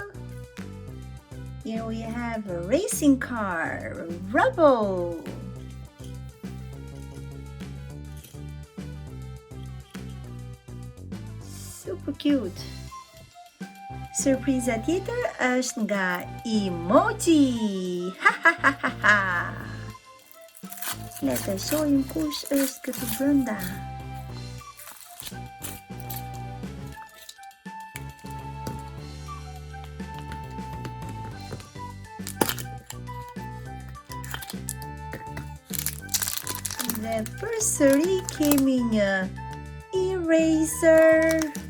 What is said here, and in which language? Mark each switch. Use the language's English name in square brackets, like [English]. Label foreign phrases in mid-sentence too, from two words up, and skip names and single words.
[English] Here we have a racing car, Rubble. Super cute. [Albanian] Surpriza tjetër është nga emoji. Ha ha ha ha ha. Le të shohim kush është këtu brenda. Dhe përsëri kemi një eraser.